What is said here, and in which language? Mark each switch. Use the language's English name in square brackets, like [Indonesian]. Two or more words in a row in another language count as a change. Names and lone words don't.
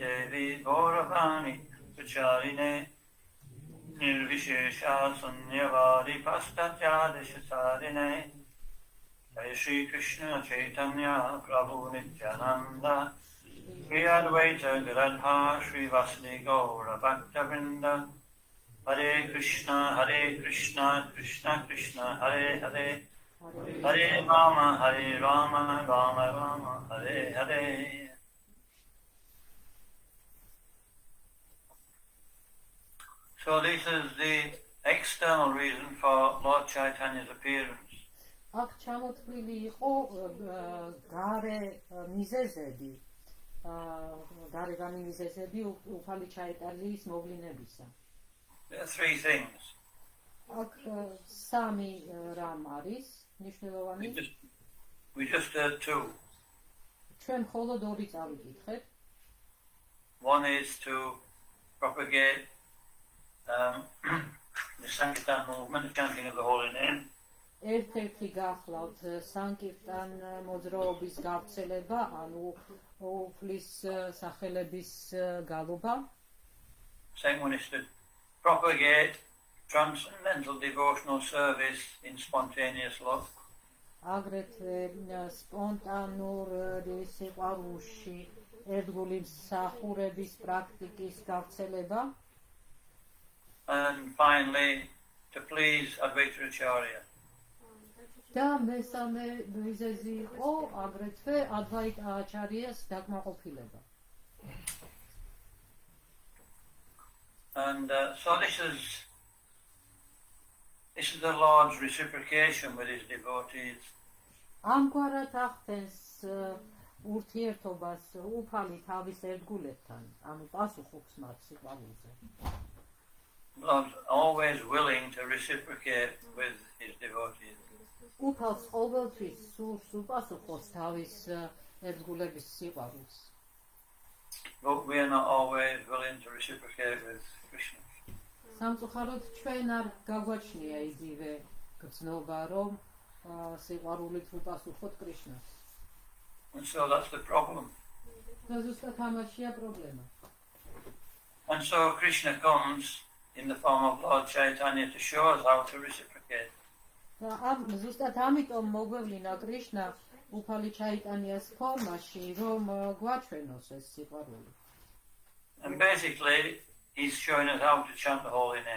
[Sanskrit] देवे गौरवाणी प्रचारिणे निर्विशेष शून्यवादि पाश्चात्य देशतारिणे जय श्री कृष्ण चैतन्य प्रभु नित्यानन्द श्री अद्वैत गदाधर श्री वासादि गौर भक्त वृन्द हरे कृष्ण कृष्ण कृष्ण हरे हरे हरे राम राम राम हरे हरे. [English] So this is the external reason for Lord Chaitanya's appearance. [Georgian] აქ ჩამოთვლილი იყო გარე მიზეზები, გარეგანი მიზეზები უფალი ჩაიტანიის მოვლინებისა. [English] There are three things. [Georgian] აქ სამი რამ არის მნიშვნელოვანი. [English] We just heard two. [Georgian] ჩვენ მხოლოდ ორი წავიკითხეთ. [English] One is to propagate the Sankirtan movement, the chanting of the holy name. [Georgian] ერთ-ერთი გახლავთ სანკირტან მოძრაობის გავრცელება, ანუ უფლის სახელების გალობა. [English] Second one is to propagate transcendental devotional service in spontaneous love. [Georgian] აგრეთვე სპონტანურ სიყვარულში ერთგული მსახურების პრაქტიკის გავრცელება. [English] And finally, to please Advaita Acharya. [Georgian] და მესამე მიზეზი იყო აგრეთვე ადვაიტა აჩარიას დაკმაყოფილება. [English] And so this is the Lord's reciprocation with his devotees. [Georgian] ამგვარად ახდენს ურთიერთობას უფალი თავის ერთგულებთან, ანუ პასუხობს მათ სიყვარულზე. [English] Lord's always willing to reciprocate with his devotees. [Georgian] უფალს ყოველთვის სურს უპასუხოს თავის ერთგულების სიყვარულს. [English] But we are not always willing to reciprocate with Krishna. [Georgian] სამწუხაროდ ჩვენ არ გაგვაჩნია იგივე გრძნობა, რომ სიყვარულით უპასუხოთ კრიშნას. [English] And so that's the problem. [Georgian] და ზუსტად ამაშია პრობლემა. [English] And so Krishna comes in the form of Lord Chaitanya to show us how to reciprocate. [Georgian] და ზუსტად ამიტომ მოგვევლინა კრიშნა უფალი ჩაიტანიას ფორმაში, რომ გვაჩვენოს ეს სიყვარული. [English] And basically, he's showing us how to chant the holy name.